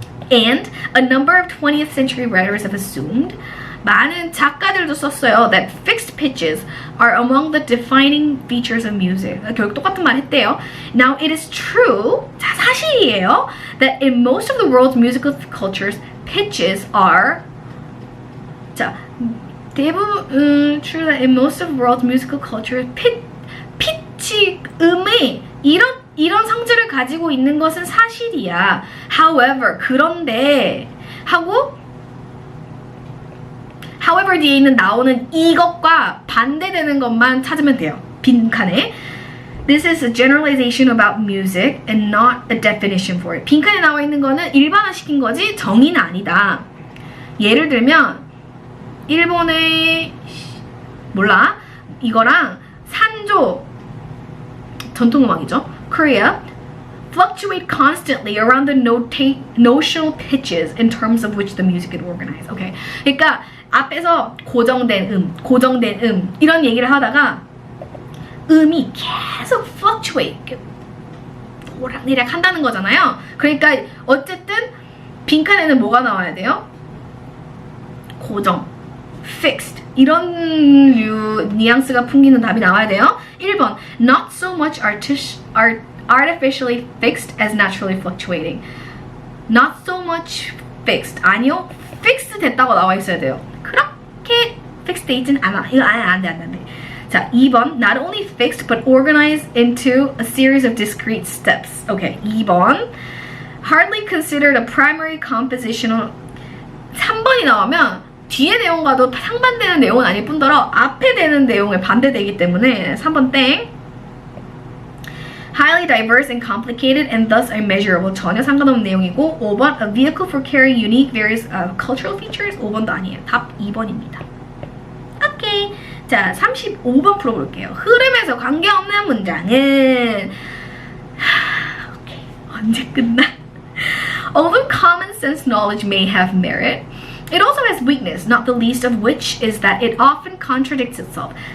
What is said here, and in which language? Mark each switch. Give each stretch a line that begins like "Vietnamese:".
English: And a number of 20th century writers have assumed,
Korean: 많은 작가들도 썼어요,
English: that fixed pitches are among the defining features of music.
Korean: 결국 똑같은 말 했대요.
English: Now it is true,
Korean: 자, 사실이에요,
English: that in most of the world's musical cultures, pitches are,
Korean: 자, 대부분
English: true that in most of the world's musical cultures,
Korean: 피치, 음이 이런 성질을 가지고 있는 것은 사실이야. However, 그런데 하고 however 뒤에 나오는 이것과 반대되는 것만 찾으면 돼요. 빈칸에.
English: This is a generalization about music and not a definition for it.
Korean: 빈칸에 나와 있는 거는 일반화시킨 거지 정의는 아니다. 예를 들면 일본의 이거랑 산조 전통음악이죠.
English: Korea fluctuate constantly around the notional pitches in terms of which the music is organized. Okay.
Korean: 그러니까 앞에서 고정된 음 이런 얘기를 하다가 음이 계속 fluctuate 오락내락 한다는 거잖아요. 그러니까 어쨌든 빈칸에는 뭐가 나와야 돼요? 고정, fixed 이런 뉘앙스가 풍기는 답이 나와야 돼요.
English: 1번 Not so much artificially fixed as naturally fluctuating. Not so much fixed.
Korean: 아니요. fixed 됐다고 나와 있어야 돼요. 그렇게 fixed 돼 있진 않아. 이거 안 돼.
English: 자, 2번 Not only fixed but organized into a series of discrete steps. Okay, 2번 Hardly considered a primary compositional.
Korean: 3번이 나오면 뒤에 내용과도 상반되는 내용은 아닐 뿐더러 앞에 되는 내용에 반대되기 때문에 3번 땡.
English: Highly diverse and complicated and thus immeasurable.
Korean: 전혀 상관없는 내용이고 5번
English: A vehicle for carrying unique various cultural features.
Korean: 5번도 아니에요. 답 2번입니다. 오케이. 자, 35번 풀어볼게요. 흐름에서 관계없는 문장은 오케이. 언제 끝나?
English: Although common sense knowledge may have merit, it also has weakness, not the least of which is that it often contradicts itself.